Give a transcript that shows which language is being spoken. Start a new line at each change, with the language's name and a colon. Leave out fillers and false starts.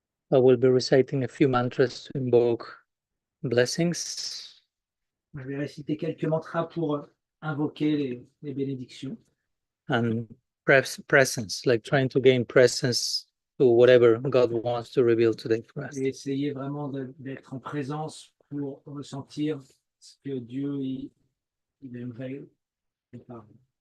English: I will be reciting a few mantras to invoke blessings.
French: Je vais réciter quelques mantras pour invoquer les bénédictions.
English: And presence, like trying to gain presence to whatever God wants to reveal today for us.
French: Et essayer vraiment d'être en présence pour ressentir ce que Dieu il aimerait préparer.